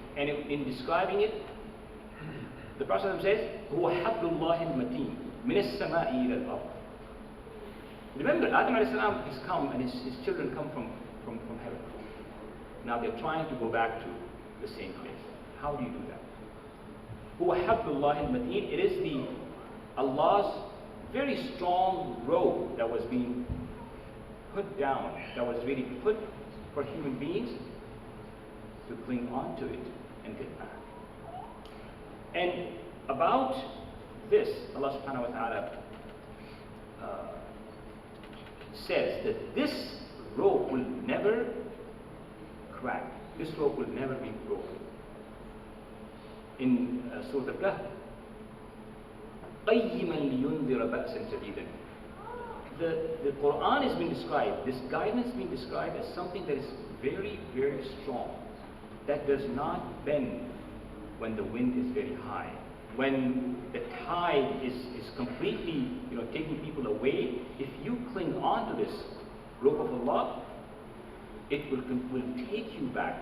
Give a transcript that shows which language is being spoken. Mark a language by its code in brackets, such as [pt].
[en] And in describing it, the Prophet says, [ar] هُوَ حَبْلُ اللَّهِ الْمَتِينَ مِنَ السَّمَاءِ إِلَى الْأَرْضِ. [en] Remember, Adam ﷺ has come and his children come from heaven. Now they're trying to go back to the same place. How do you do that? [ar] هُوَ حَبْلُ اللَّهِ الْمَتِينَ. [en] It is Allah's very strong rope that was being put down, that was really put for human beings to cling on to it and get back. And about this, Allah subhanahu wa ta'ala says that this rope will never crack. This rope will never be broken. In Surah Al-Kahf, [ar] قَيِّمًا لِيُنذِرَ بَأْسًا شَدِيدًا. [en] The Quran has been described, this guidance has been described as something that is very, very strong, that does not bend when the wind is very high. When the tide is completely taking people away, if you cling on to this rope of Allah, it will take you back.